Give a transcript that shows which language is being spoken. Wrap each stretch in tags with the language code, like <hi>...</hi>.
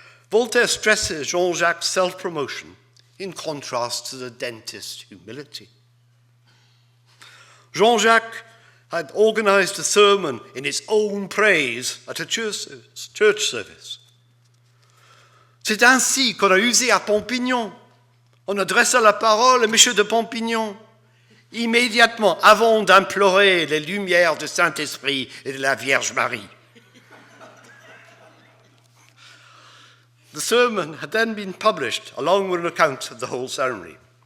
<en>Voltaire stresses Jean-Jacques' self-promotion in contrast to the dentist's humility. Jean-Jacques had organized a sermon in his own praise at a church service.</en> <fr>C'est ainsi qu'on a usé à Pompignan. On adressa la parole à M. de Pompignan, immédiatement avant d'implorer les lumières du Saint-Esprit et de la Vierge Marie.</fr> <en>The sermon had then been published along with an account of the whole ceremony.</en>